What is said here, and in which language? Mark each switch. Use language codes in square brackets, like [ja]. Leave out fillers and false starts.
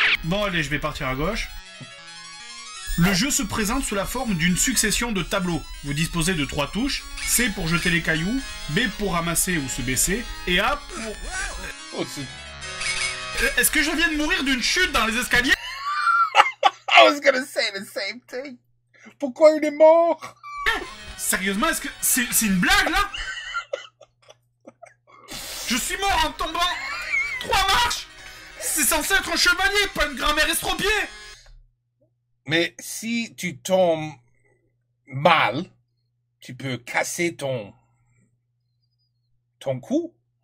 [fr] Bon allez, je vais partir à gauche. Le jeu se présente sous la forme d'une succession de tableaux. Vous disposez de 3 touches, C pour jeter les cailloux, B pour ramasser ou se baisser, et A pour... Oh, c'est... Est-ce que je viens de mourir d'une chute dans les escaliers? [en] I was gonna say the same thing. [fr] Pourquoi il est mort? Sérieusement, est-ce que... C'est une blague, là? Je suis mort en tombant 3 marches. C'est censé être un chevalier, pas une grammaire estropiée. Mais si tu tombes mal, tu peux casser ton cou.